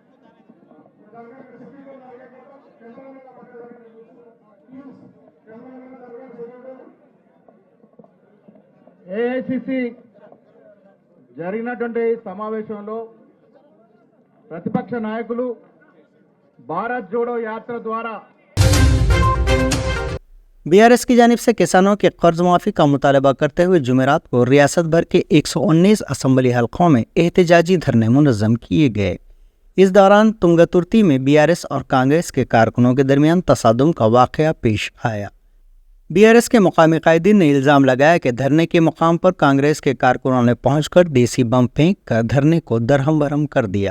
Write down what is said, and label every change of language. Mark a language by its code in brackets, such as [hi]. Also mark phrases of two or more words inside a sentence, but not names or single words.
[te] ఏఐసిసి జరిగినటువంటి సమావేశంలో ప్రతిపక్ష నాయకులు భారత్ జోడో యాత్ర ద్వారా [ur] BRS کی جانب سے کسانوں کے قرض معافی کا مطالبہ کرتے ہوئے جمعرات کو ریاست بھر کے 119 اسمبلی حلقوں میں احتجاجی دھرنے منظم کیے گئے۔ اس دوران تنگاترتی میں BRS اور کانگریس کے کارکنوں کے درمیان تصادم کا واقعہ پیش آیا۔ BRS کے مقامی قائدین نے الزام لگایا کہ دھرنے کے مقام پر کانگریس کے کارکنوں نے پہنچ کر دیسی بم پھینک کر دھرنے کو درہم برہم کر دیا۔